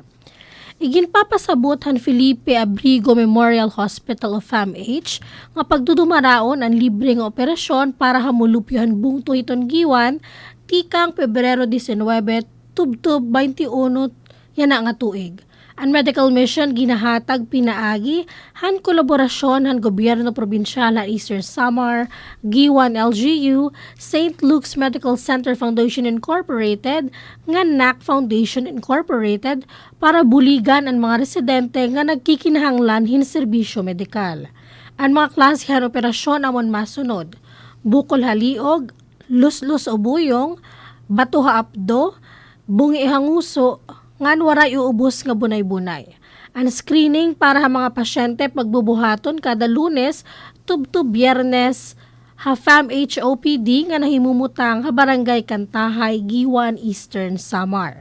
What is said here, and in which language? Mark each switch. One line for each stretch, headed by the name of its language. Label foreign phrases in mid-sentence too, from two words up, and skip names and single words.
Waray: Iginpapasabot han Felipe Abrigo Memorial Hospital of FAMH nga pagdudumaraon ang libre nga operasyon para hamulupyo han bungto hiton Giwan tikang Pebrero 19 tubtob 21 yan nga tuig. Ang
English: medical mission
Waray: ginahatag pinaagi han kolaborasyon han gobyerno probinsyal han Eastern Samar, Giwan LGU, St. Luke's Medical Center Foundation Incorporated, nga NAC Foundation Incorporated para buligan ang mga residente nga nagkikinahanglan hin serbisyo medikal. Ang mga klasihan operasyon amon masunod: bukol haliog, luslus o buyong, bato ha apdo, bungi hanguso, ngan waray uubos nga bunay-bunay. Ang screening para ha mga pasyente pagbubuhaton kada Lunes tubto Biyernes ha FAMH OPD nga nahimumutang ha Barangay Kantahay, Giwan Eastern Samar.